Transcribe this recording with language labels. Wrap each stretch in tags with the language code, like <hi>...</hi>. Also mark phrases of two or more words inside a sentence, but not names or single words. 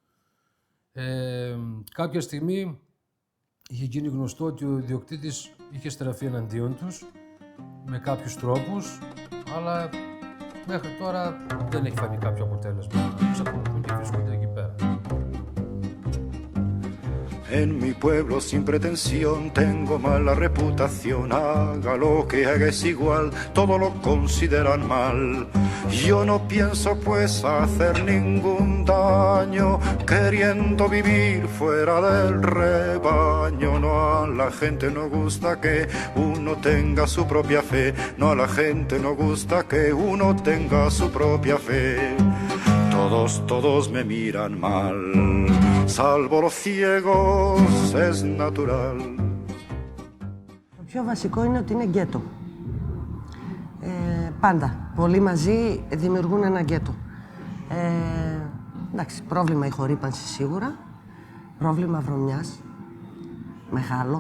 <el>Κάποια στιγμή είχε γίνει γνωστό ότι ο ιδιοκτήτης είχε στραφεί εναντίον τους με κάποιους τρόπους, αλλά μέχρι τώρα δεν έχει φανεί κάποιο αποτέλεσμα. Εξακολουθούν και βρίσκονται εκεί πέρα.</el> <es>En mi pueblo sin pretensión tengo mala reputación, haga lo que haga es igual, todo lo consideran mal. Yo no pienso pues hacer ningún daño, queriendo vivir fuera del rebaño. No, a la gente no gusta que uno tenga su propia fe, no, a la gente no gusta que uno tenga su propia fe. Todos me miran mal, salvo los ciegos, es natural.</es> <el>Το πιο βασικό είναι ότι είναι γκέτο. Πάντα. Πολλοί μαζί δημιουργούν ένα γκέτο. Εντάξει, πρόβλημα η χορύπανση σίγουρα. Πρόβλημα βρωμιάς. Μεγάλο.</el>